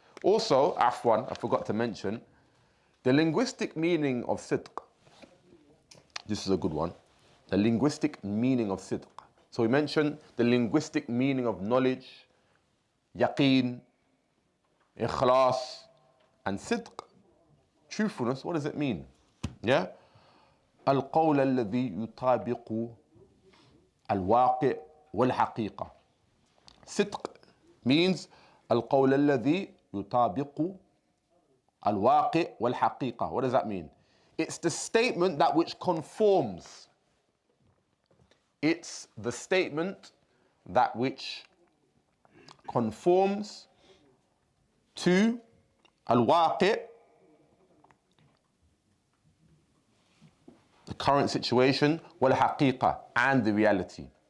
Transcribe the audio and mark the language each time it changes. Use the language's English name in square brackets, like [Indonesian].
[English] Also, afwan, I forgot to mention, the linguistic meaning of sidq. This is a good one. The linguistic meaning of sidq. So we mentioned the linguistic meaning of knowledge, yaqeen, ikhlas, and sidq, truthfulness. What does it mean? Yeah? [Arabic] القول الذي يطابق الواقع والحقيقة. صدق [English] means [Arabic] القول الذي يطابق الواقع والحقيقة. [English] What does that mean? It's the statement that which conforms. It's the statement that which conforms to الواقع, the current situation, والحقيقة, and the reality.